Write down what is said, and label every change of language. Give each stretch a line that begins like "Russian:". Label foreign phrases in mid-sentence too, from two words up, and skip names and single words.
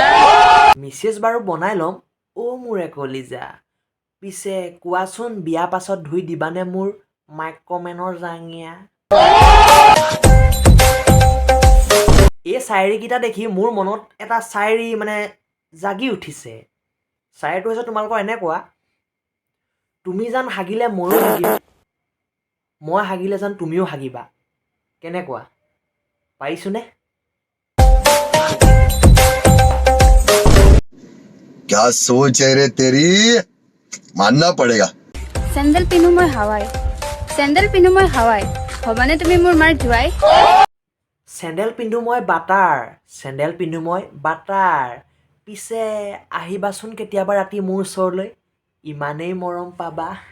Assamese: মিছেছ বাৰু বনাই ল'ম মোৰে কলিজা পিছে কোৱাচোন বিয়া পাছত ধুই দিবানে মোৰ মাইক্ৰমেনৰ জাঙিয়া এই চায়েৰীকেইটা দেখি মোৰ মনত এটা চায়েৰী মানে জাগি উঠিছে চায়েৰীটো হৈছে তোমালোকৰ এনেকুৱা তুমি যেন হাগিলে ময়ো হাগিম মই হাগিলে যেন তুমিও হাগিবা কেনেকুৱা পাৰিছোনে
Hindi: क्या सोच है रे तेरी मानना पड़ेगा
Assamese: চেণ্ডেল পিন্ধো মই হাৱাই হবানে তুমি মোৰ মাৰ জোৱাই চেণ্ডেল পিন্ধো মই বাটাৰ পিছে আহিবাচোন কেতিয়াবা ৰাতি মোৰ ওচৰলৈ ইমানেই মৰম পাবা